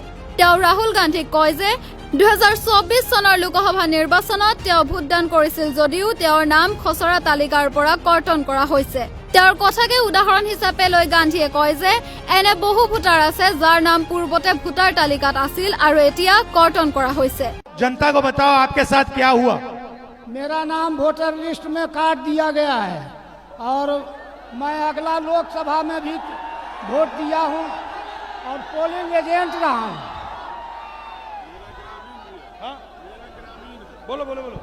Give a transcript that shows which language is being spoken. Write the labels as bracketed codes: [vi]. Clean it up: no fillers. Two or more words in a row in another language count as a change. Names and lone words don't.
[as] তেওঁ ৰাহুল গান্ধীক কয় যে 2024 চনৰ লোকসভা নিৰ্বাচনত তেওঁ ভোটদান কৰিছিল যদিও তেওঁৰ নাম খচৰা তালিকাৰ পৰা কৰ্তন কৰা হৈছে। তেওঁৰ কথাকে উদাহৰণ হিচাপে লৈ গান্ধীয়ে কয় যে এনে বহু ভোটাৰ আছে যাৰ নাম পূৰ্বতে ভোটাৰ তালিকাত আছিল আৰু এতিয়া কৰ্তন কৰা হৈছে। [hi] जनता को बताओ आपके साथ क्या हुआ? मेरा नाम [en] voter list [hi] में काट दिया गया है और मैं अगला लोकसभा में भी वोट दिया हूं और [en] polling agent [hi] रहा हूं। बोलो बोलो बोलो।